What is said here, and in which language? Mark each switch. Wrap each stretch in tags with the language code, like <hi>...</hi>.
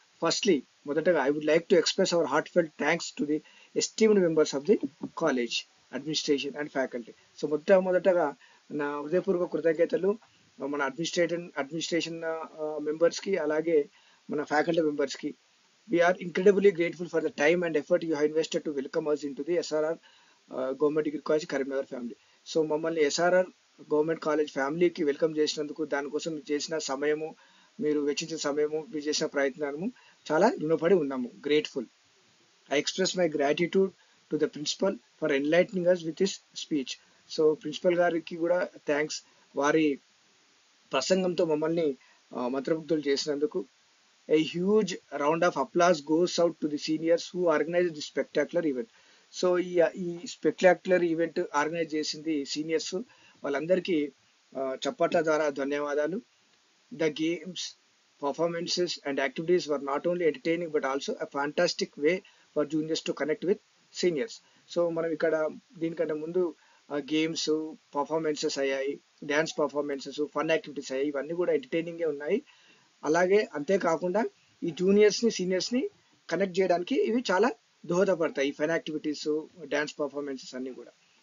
<en>Firstly మొదటగా I would like to express our heartfelt thanks to the esteemed members of the college administration and faculty.</en> <te>So మొదటగా నా హృదయపూర్వక కృతజ్ఞతలు మన administration మెంబర్స్కి, అలాగే మన ఫ్యాకల్టీ మెంబర్స్కి.</te> <en>We are incredibly grateful for the time and effort you have invested to welcome us into the SRR Government Degree College Karimnagar family.</en> <te>So మమ్మల్ని ఎస్ఆర్ఆర్ గవర్నమెంట్ కాలేజ్ ఫ్యామిలీకి వెల్కమ్ చేసినందుకు, దానికోసం మీరు చేసిన సమయము, మీరు వెచ్చించిన సమయము, మీరు చేసిన ప్రయత్నాము చాలా రుణపడి ఉన్నాము. Grateful.</te> <en>I express my gratitude to the principal for enlightening us with his speech.</en> <te>So principal గారికి కూడా థ్యాంక్స్, వారి ప్రసంగంతో మమ్మల్ని మంత్రముగ్ధులు చేసినందుకు.</te> <en>A huge round of applause goes out to the seniors who organized this spectacular event.</en> <te>So ఈ spectacular event organise చేసింది seniors, వాళ్ళందరికీ చప్పట్ల ద్వారా ధన్యవాదాలు.</te> <en>The games, performances and activities were not only entertaining but also a fantastic way for juniors to connect with seniors.</en> <te>So మనం ఇక్కడ దీనికంటే ముందు games performances అయ్యాయి, డ్యాన్స్ పర్ఫార్మెన్సెస్, ఫన్ యాక్టివిటీస్ అయ్యాయి, ఇవన్నీ కూడా ఎంటర్టైనింగే ఉన్నాయి. అలాగే అంతేకాకుండా ఈ జూనియర్స్ని సీనియర్స్ని కనెక్ట్ చేయడానికి ఇవి చాలా దోహదపడతాయి, ఈ ఫన్ యాక్టివిటీస్, డ్యాన్స్ పర్ఫార్మెన్సెస్ అన్నీ కూడా.</te>